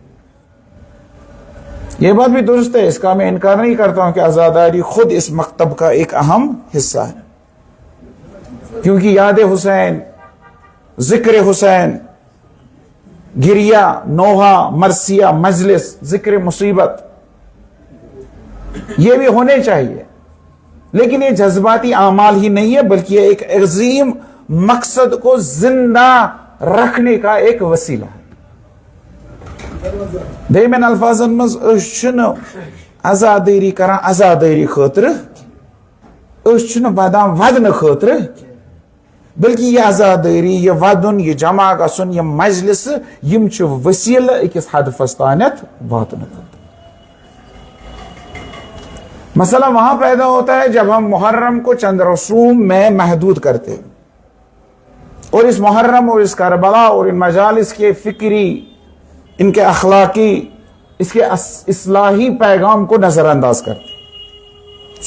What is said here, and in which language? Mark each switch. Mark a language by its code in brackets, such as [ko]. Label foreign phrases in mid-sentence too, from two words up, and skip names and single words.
[ur] یہ بات بھی درست ہے، اس کا میں انکار نہیں کرتا ہوں کہ عزاداری خود اس مکتب کا ایک اہم حصہ ہے، کیونکہ یاد حسین، ذکر حسین، گریہ، نوحہ، مرثیہ، مجلس، ذکر مصیبت، یہ بھی ہونے چاہیے، لیکن یہ جذباتی اعمال ہی نہیں ہے، بلکہ یہ ایک عظیم مقصد کو زندہ رکھنے کا ایک وسیلہ ہے۔ [ks] دیمن الفاظن مز عزاداری کران عزاداری خاطر، بدان ودن خاطر، بلکہ یہ عزاداری، یہ ودن، یہ جمع گژھن، یہ مجلس، یم چھ وسیلہ اکس ہدفس تانت واتن خاطر۔ [ur] مسئلہ وہاں پیدا ہوتا ہے جب ہم محرم کو چند رسوم میں محدود کرتے ہیں، اور اس محرم اور اس کربلا اور ان مجالس کے فکری، ان کے اخلاقی، اس کے اصلاحی پیغام کو نظر انداز کرتے۔